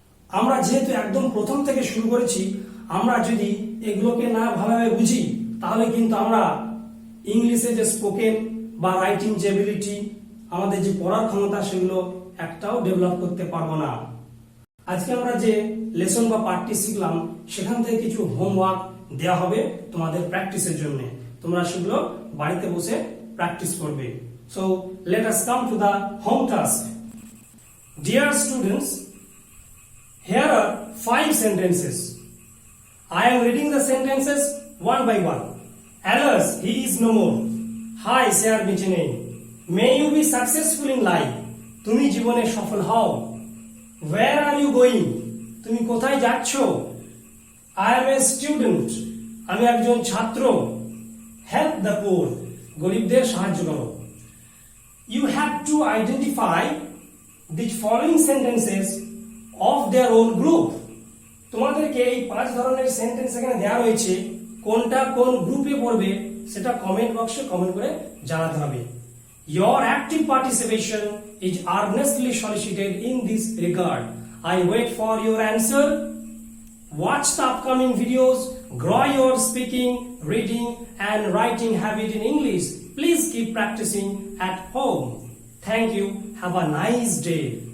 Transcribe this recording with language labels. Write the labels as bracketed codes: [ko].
[bn] আমরা যেহেতু একদম প্রথম থেকে শুরু করেছি, আমরা যদি এগুলোকে না ভালোভাবে বুঝি, তাহলে কিন্তু আমরা ইংলিশে যে স্পোকেন বা রাইটিং যে এবিলিটি, আমাদের যে পড়ার ক্ষমতা, সেগুলো একটাও ডেভেলপ করতে পারবো না। আজকে আমরা যে লেসন বা পাঠটি শিখলাম, সেখান থেকে কিছু হোমওয়ার্ক দেওয়া হবে তোমাদের প্র্যাকটিসের জন্য। তোমরা সেগুলো বাড়িতে বসে প্র্যাকটিস করবে। [en] So let us come to the home task. Dear students, here are 5 sentences. I am reading the sentences one by one. Alas, he is no more. Hi, Sir Bichene. May you be successful in life. [bn] তুমি জীবনে সফল হও। [en] Where are you going? [bn] তুমি কোথায় যাচ্ছ? [en] I am a student. [bn] আমি একজন ছাত্র। [en] Help the poor. [bn] গরিবদের সাহায্য করো। [en] You have to identify the following sentences of their own group. [bn] তোমাদেরকে এই 5 ধরনের সেন্টেন্স এখানে দেওয়া রয়েছে, কোনটা কোন গ্রুপে পড়বে সেটা কমেন্ট বক্সে কমেন্ট করে জানাতে হবে। [en] Your active participation is earnestly solicited in this regard. I wait for your answer. Watch the upcoming videos, grow your speaking, reading and writing habit in English. Please keep practicing at home. Thank you. Have a nice day.